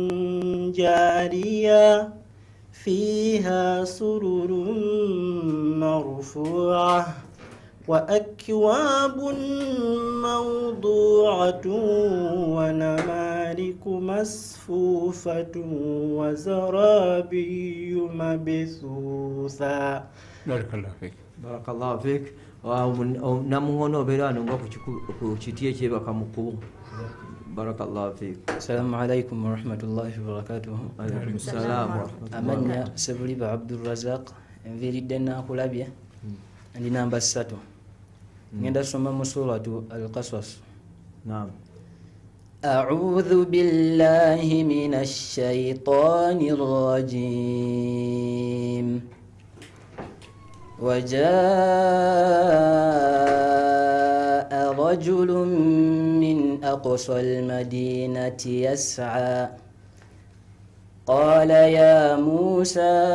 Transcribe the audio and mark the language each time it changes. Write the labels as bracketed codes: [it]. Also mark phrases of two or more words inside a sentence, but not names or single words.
[ar] جارية فيها سرر مرفوعة وأكواب موضوعة ونمارق مصفوفة وزرابي مبثوثة. بارك الله فيك. بارك الله فيك. [lg] Namuŋŋoona obeera wano nga ku kiti ekyebaka mu kkubo. [ar] بارك الله فيك. السلام عليكم ورحمة الله وبركاته. عليكم السلام ورحمة الله. [lg] Amanya Sebuliba Abdulrazaq enviridde naakulabye ndi namba 3 ngenda soma mu suratu Al-Qasas. Naam. [ar] أعوذ بالله من الشيطان الرجيم وجاء رجل من أقصى المدينة يسعى قال يا موسى